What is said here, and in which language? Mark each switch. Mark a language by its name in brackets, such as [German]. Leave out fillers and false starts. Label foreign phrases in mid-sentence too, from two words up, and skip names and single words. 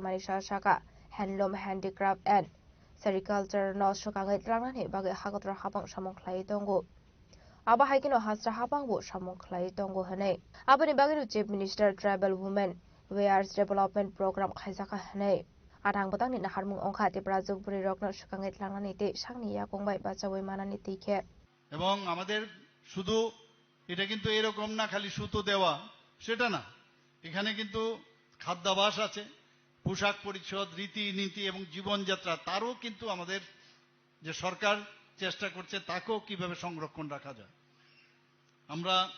[Kok Borok] Marik Shaka Handloom Handicraft and Sericulture no Shokangai Rangani Baga Hagatra Habang Shamon Clay Dongo Abahakino Hasra Habango Shamon Clay Dongo Hane Abani Bagaru Chief Minister Tribal Women Wares Development Program Kaisaka Hane Adang batang ni naharmung ongkha te prajuk buri rokno sukangai tlangani te sangni ya kongbai bachawai manani tikhe [Bangla] এবং আমাদের শুধু এটা কিন্তু এরকম না খালি সুতো দেওয়া সেটা না এখানে কিন্তু খাদ্যাভ্যাস আছে পোশাক পরিচ্ছদ রীতি নীতি এবং জীবনযাত্রা তারও কিন্তু আমাদের যে সরকার চেষ্টা করছে তাকেও কিভাবে সংরক্ষণ রাখা যায় আমরা